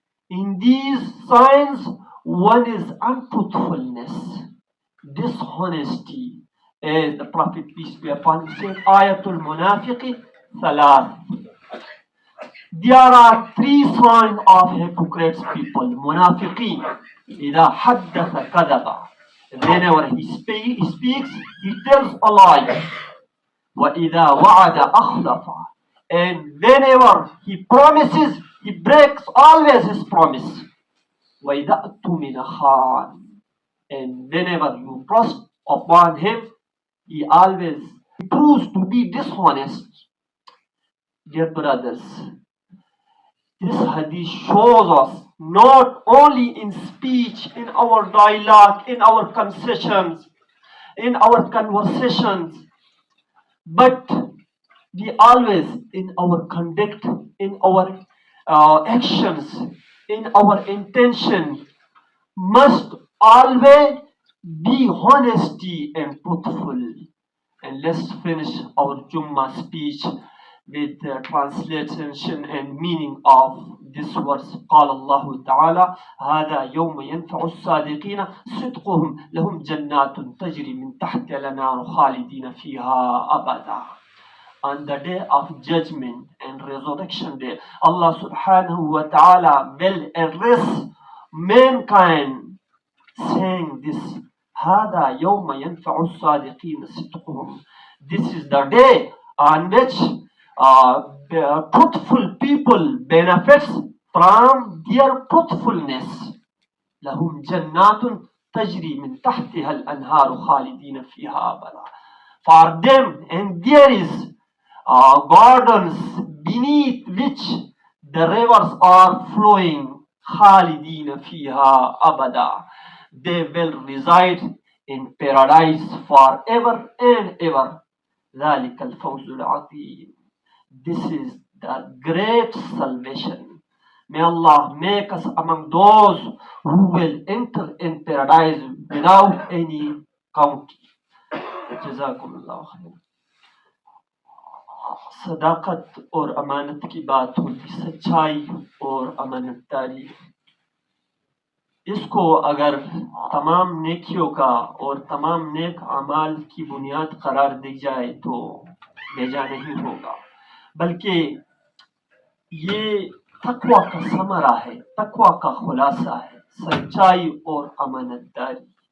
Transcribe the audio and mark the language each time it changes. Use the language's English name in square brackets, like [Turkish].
[English] In these signs, one is untruthfulness, dishonesty, as the Prophet, peace be upon him, said, [Arabic] Ayatul Munafiqi Thalath. [English] There are three signs of hypocrites people. [Arabic] Munafiqeen, إذا حدث كذب. [English] Whenever he speaks, he tells a lie. [Arabic] وإذا وعد أخلف. [English] And whenever he promises, he breaks always his promise. [Arabic] وإذا أؤتمن خان. [English] And whenever you trust upon him, he always proves to be dishonest. Dear brothers, this hadith shows us not only in speech, in our dialogue, in our concessions, in our conversations, but we always in our conduct, in our actions, in our intention, must always be honesty and truthful. And let's finish our Jummah speech with the translation and meaning of this verse. [Arabic] قال الله تعالى هذا يوم ينفع الصادقين صدقهم لهم جنات تجري من تحت الأنهار خالدين فيها أبدا. [English] On the day of judgment and resurrection day, Allah subhanahu wa ta'ala will address mankind saying this, [Arabic] هذا يوم ينفع الصادقين صدقهم. [English] This is the day on which the truthful people benefits from their truthfulness. [Arabic] لهم جنات تجري من تحتها الأنهار خالدين فيها أبدا. [English] For them, and there is gardens beneath which the rivers are flowing. [Arabic] خالدين فيها أبدا. [English] They will reside in paradise forever and ever. [Arabic] ذلك الفوز العظيم. [English] This is the great salvation. May Allah make us among those who will enter in paradise without any county. [Arabic] Jazakumullah khair. [Hindi] सदाकत और अमानत की बात होती, सच्चाई और अमानतदारी, इसको अगर तमाम नेकियों का और तमाम नेक अमाल की बुनियाद करार दी जाए तो बेजा नहीं होगा, बल्कि ये तकवा का समरा है, तकवा का खुलासा है, सच्चाई और अमानतदारी।